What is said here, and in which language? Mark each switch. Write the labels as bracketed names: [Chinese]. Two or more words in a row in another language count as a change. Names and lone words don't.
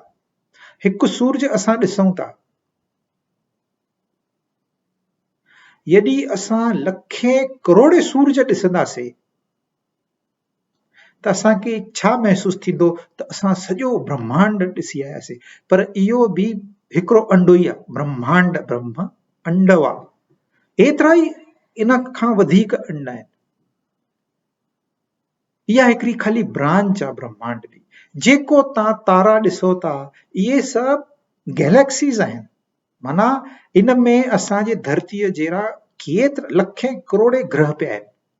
[Sindhi] हिकु सूरज असां ॾिसूं था, यदि असां लखे करोड़े सूरज ॾिसंदासीं त असांखे छा महसूस थींदो त असां सॼो ब्रह्मांड ॾिसी आयासीं। पर इहो बि हिकिड़ो अंडो ई आहे, ब्रह्मांड ब्रह्म अंडव आहे। एतिरा ई इन खां वधीक अंड आहिनि। इहा हिकिड़ी खाली ब्रांच आहे ब्रह्मांड जी। जेको तव्हां तारा ॾिसो था इहे सभु गैलेक्सीज़ आहिनि। माना इन में असांजे धरतीअ जहिड़ा केतिरा लखे करोड़े ग्रह पिया आहिनि।